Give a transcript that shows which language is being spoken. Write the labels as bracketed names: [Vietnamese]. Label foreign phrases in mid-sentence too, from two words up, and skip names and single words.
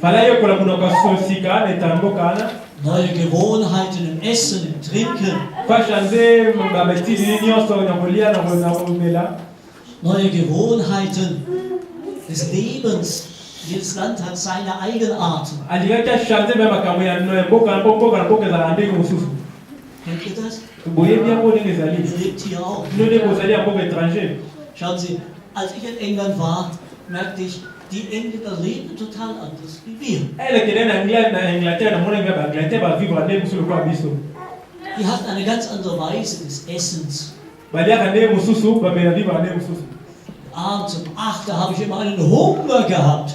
[German] Neue Gewohnheiten im Essen, im Trinken. Neue Gewohnheiten des Lebens. Jedes Land hat seine Eigenart. [Lingala] Alikaki achange mpe makambo ya mboka na mboka ezala ndenge mosusu. [German] Kennt ihr das? [Lingala] Boyebi yango ndenge ezali. [German] Ihr lebt hier auch. [Lingala] Bino ndenge ozali ya mboka étranger. [German] Schauen Sie, als ich in England war, merkte ich, die Engländer leben total anders wie wir. Die hatten eine ganz andere Weise des Essens. Abends um 8 da habe ich immer einen Hunger gehabt.